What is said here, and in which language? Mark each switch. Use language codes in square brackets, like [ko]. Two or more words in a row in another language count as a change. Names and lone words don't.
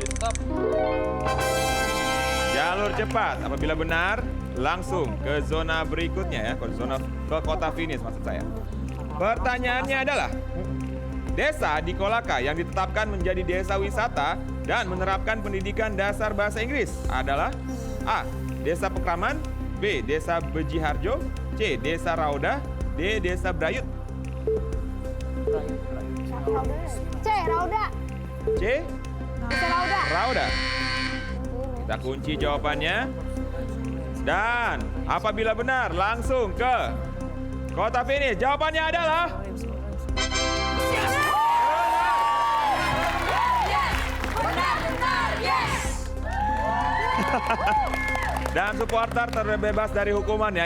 [id] Jalur cepat, apabila benar langsung ke zona berikutnya ya, ke kota finish maksud saya. Pertanyaannya adalah, desa di Kolaka yang ditetapkan menjadi desa wisata dan menerapkan pendidikan dasar bahasa Inggris adalah A. Desa Pekraman, B. Desa Bejiharjo, C. Desa Rauda, D. Desa Brayut. C. Rauda. C. Desa Rauda. Rauda. Kita kunci jawabannya. Dan apabila benar langsung ke kota finish. Jawabannya adalah dan supporter terbebas dari hukuman ya.